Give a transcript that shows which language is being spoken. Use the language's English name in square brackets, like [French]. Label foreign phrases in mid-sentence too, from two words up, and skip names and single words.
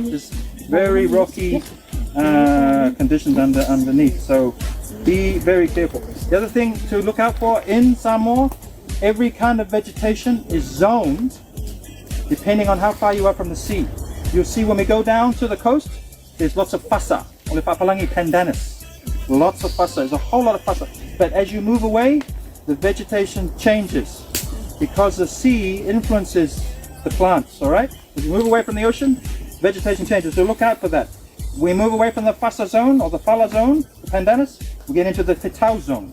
[English] There's very rocky conditions underneath. So be very careful. The other thing to look out for in Samoa, every kind of vegetation is zoned depending on how far you are from the sea. You'll see when we go down to the coast, there's lots of fasa, [Samoan] ole papalangi [English] pandanus. Lots of fasa, there's a whole lot of fasa. But as you move away, the vegetation changes because the sea influences the plants, all right? As you move away from the ocean, vegetation changes, so look out for that. We move away from the fasa zone or the fala zone, the pandanus, we get into the Taeao zone.